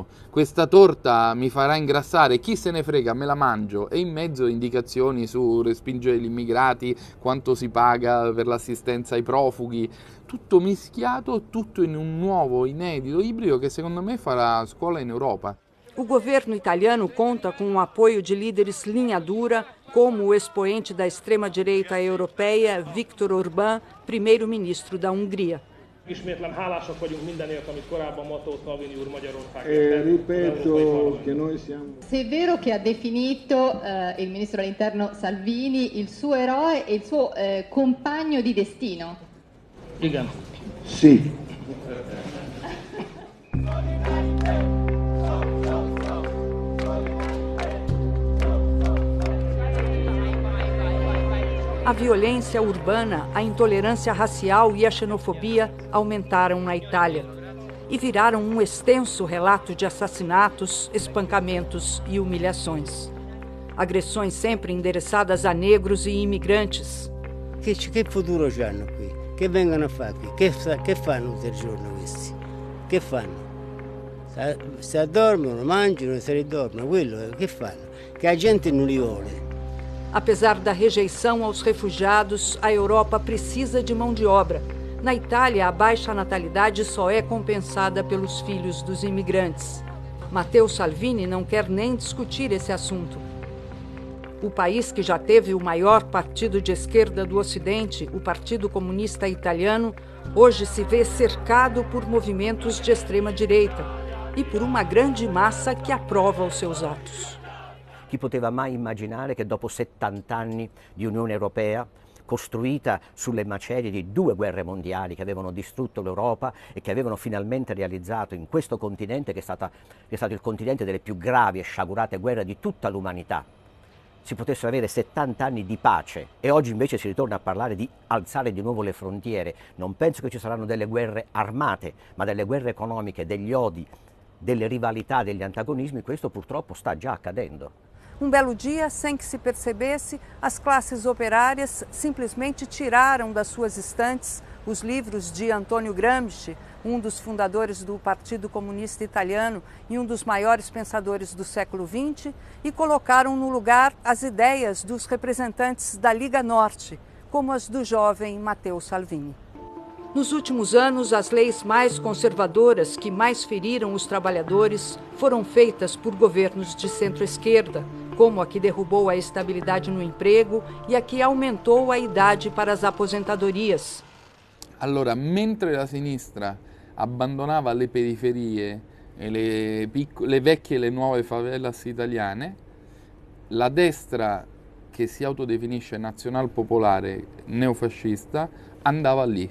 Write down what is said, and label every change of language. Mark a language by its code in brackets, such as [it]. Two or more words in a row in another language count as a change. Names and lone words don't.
[it] Questa torta mi farà ingrassare, chi se ne frega, me la mangio. E in mezzo indicazioni su respingere gli immigrati, quanto si paga per l'assistenza ai profughi, tutto mischiato, tutto in un nuovo, inedito ibrido che secondo me farà scuola in Europa. [pt] O governo italiano conta com o apoio de líderes linha dura, como o expoente da extrema-direita europeia, Viktor Orbán, primeiro-ministro da Hungria. [hu] Ismétlem, hálásak vagyunk mindenért, amit korábban Matteo Salvini úr Magyarországért. [it] Ripeto che noi siamo... Se è vero che ha definito il ministro dell'interno Salvini il suo eroe e il suo compagno di destino. [hu] Igen. [it] Sì. [pt] A violência urbana, a intolerância racial e a xenofobia aumentaram na Itália e viraram um extenso relato de assassinatos, espancamentos e humilhações. Agressões sempre endereçadas a negros e imigrantes. [it] Che futuro hanno qui? Che vengono a fare qui? Che fanno tutto il giorno questi? Che fanno? Se dormono, mangiano, se ridormono, quello che fanno? Che la gente non li vuole. [pt] Apesar da rejeição aos refugiados, a Europa precisa de mão de obra. Na Itália, a baixa natalidade só é compensada pelos filhos dos imigrantes. Matteo Salvini não quer nem discutir esse assunto. O país que já teve o maior partido de esquerda do Ocidente, o Partido Comunista Italiano, hoje se vê cercado por movimentos de extrema-direita e por uma grande massa que aprova os seus atos. [it] Chi poteva mai immaginare che dopo 70 anni di Unione Europea, costruita sulle macerie di 2 guerre mondiali che avevano distrutto l'Europa e che avevano finalmente realizzato in questo continente, che è stato il continente delle più gravi e sciagurate guerre di tutta l'umanità, si potessero avere 70 anni di pace e oggi invece si ritorna a parlare di alzare di nuovo le frontiere. Non penso che ci saranno delle guerre armate, ma delle guerre economiche, degli odi, delle rivalità, degli antagonismi. Questo purtroppo sta già accadendo. [pt] Um belo dia, sem que se percebesse, as classes operárias simplesmente tiraram das suas estantes os livros de Antônio Gramsci, um dos fundadores do Partido Comunista Italiano e um dos maiores pensadores do século XX, e colocaram no lugar as ideias dos representantes da Liga Norte, como as do jovem Matteo Salvini. Nos últimos anos, as leis mais conservadoras que mais feriram os trabalhadores foram feitas por governos de centro-esquerda, como a que derrubou a estabilidade no emprego e a que aumentou a idade para as aposentadorias. [it] Allora, mentre la sinistra abbandonava le periferie e le vecchie e le nuove favelas italiane, la destra, che si autodefinisce nazional-popolare neofascista, andava lì.